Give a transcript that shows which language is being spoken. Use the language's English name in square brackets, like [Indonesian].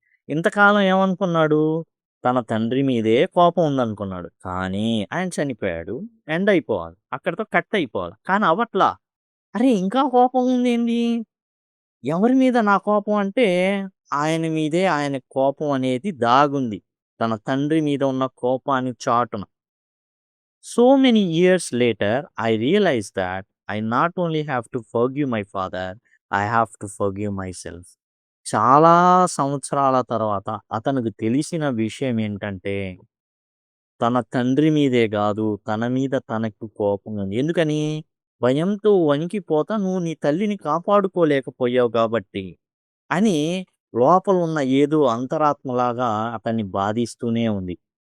[Telugu] ఇంతకాలం ఏమనుకున్నాడు? తన తండ్రి మీదే కోపం ఉందనుకున్నాడు. కానీ ఆయన చనిపోయాడు. ఎండ్ అయిపోవాలి. అక్కడితో కట్ అయిపోవాలి. కానీ అవ్వట్లా. అరే! ఇంకా కోపం ఉందేంది? ఎవరి మీద నా కోపం అంటే, ఆయన మీదే ఆయనకి కోపం అనేది దాగుంది. తన తండ్రి మీద ఉన్న కోపాన్ని చాటున. [English] So many years later, I realized that I not only have to forgive my father, I have to forgive myself. [Telugu] చాలా సంవత్సరాల తర్వాత అతనికి తెలిసిన విషయం ఏంటంటే, తన తండ్రి మీదే గాదు, తన మీద తనకు కోపం ఉంది. ఎందుకని? భయంతో వణికిపోతా నువ్వు నీ తల్లిని కాపాడుకోలేకపోయావు గాబట్టి, అని లోపలున్న ఏదో అంతరాత్మలాగా అతన్ని బాధిస్తూనే ఉంది.